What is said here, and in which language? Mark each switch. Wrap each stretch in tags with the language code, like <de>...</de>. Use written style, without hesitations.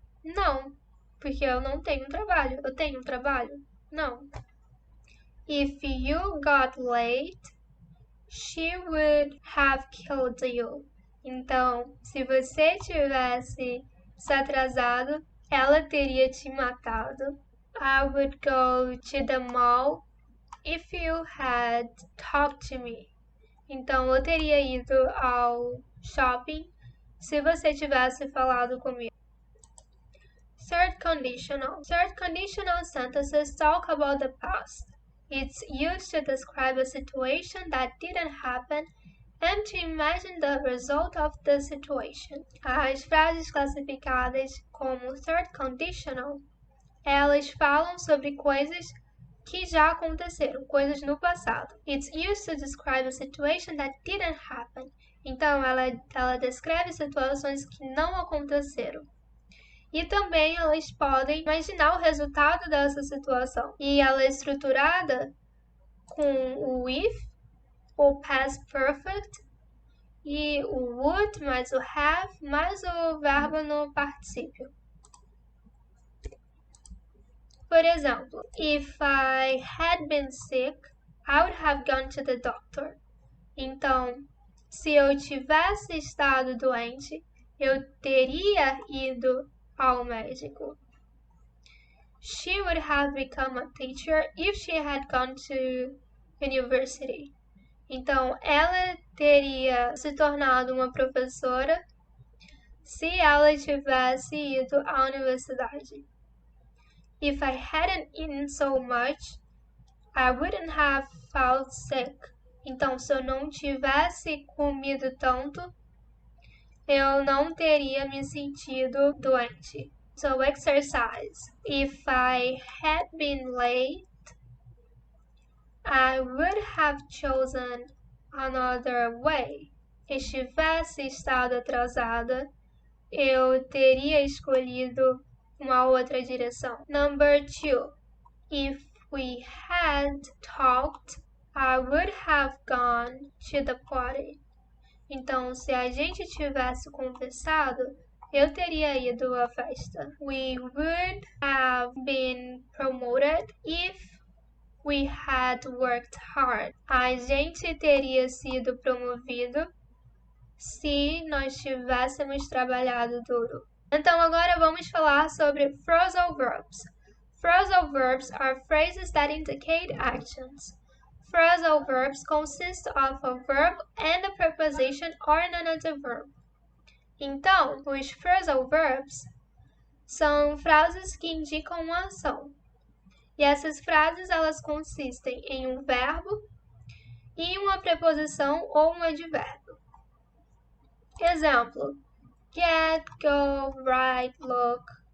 <pt>Não, porque eu não tenho um trabalho. Eu tenho um trabalho? Não.</pt> <en>If you got late, she would have killed you.</en> <pt>Então, se você tivesse se atrasado, ela teria te matado.</pt> <en>I would go to the mall if you had talked to me.</en> <pt>Então, eu teria ido ao shopping se você tivesse falado comigo.</pt> <en>Third conditional. Third conditional sentences talk about the past. It's used to describe a situation that didn't happen and to imagine the result of the situation.</en> <pt>As frases classificadas como third conditional, elas falam sobre coisas que já aconteceram, coisas no passado.</pt> <en>It's used to describe a situation that didn't happen.</en> <pt>Então, ela descreve situações que não aconteceram. E também elas podem imaginar o resultado dessa situação. E ela é estruturada com o if, o past perfect, e o would mais o have mais o verbo no particípio. Por exemplo,</pt> <en>if I had been sick, I would have gone to the doctor.</en> <pt>Então, se eu tivesse estado doente, eu teria ido ao médico.</pt> <en>She would have become a teacher if she had gone to university.</en> <pt>Então, ela teria se tornado uma professora se ela tivesse ido à universidade.</pt> <en>If I hadn't eaten so much, I wouldn't have felt sick.</en> <pt>Então, se eu não tivesse comido tanto, eu não teria me sentido doente.</pt> <en>So, exercise. If I had been late, I would have chosen another way.</en> <pt>Se tivesse estado atrasada, eu teria escolhido uma outra direção.</pt> <en>Number 2. If we had talked, I would have gone to the party.</en> <pt>Então, se a gente tivesse conversado, eu teria ido à festa.</pt> <en>We would have been promoted if we had worked hard.</en> <pt>A gente teria sido promovido se nós tivéssemos trabalhado duro. Então, agora vamos falar sobre phrasal verbs.</pt> <en>Phrasal verbs are phrases that indicate actions. Phrasal verbs consist of a verb and a preposition or an adverb.</en> <pt>Então, os phrasal verbs são frases que indicam uma ação. E essas frases elas consistem em um verbo e uma preposição ou um advérbio. Exemplo:</pt> <en>get, go, write, look.</en>